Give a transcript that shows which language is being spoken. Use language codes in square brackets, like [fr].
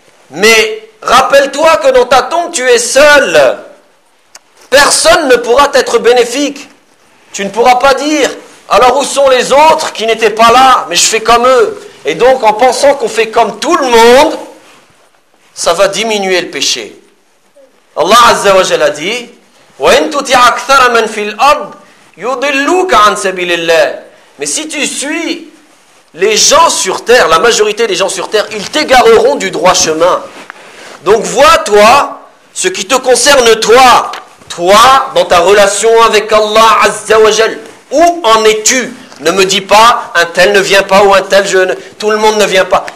[fr] Mais rappelle-toi que dans ta tombe tu es seul. Personne ne pourra t'être bénéfique. Tu ne pourras pas dire alors où sont les autres qui n'étaient pas là, mais je fais comme eux. Et donc en pensant qu'on fait comme tout le monde, ça va diminuer le péché. [ar] Allah Azza wa Jalla [fr] a dit [ar] وَإِن تُطِعْ أَكْثَرَ مَنْ فِي الْأَرْضِ يُضِلُّوكَ عَنْ سَبِيلِ اللَّهِ. [fr] Mais si tu suis les gens sur terre, la majorité des gens sur terre, ils t'égareront du droit chemin. Donc vois-toi ce qui te concerne toi. Toi, dans ta relation avec Allah Azza wa Jal, où en es-tu? Ne me dis pas, un tel ne vient pas ou un tel jeune, tout le monde ne vient pas.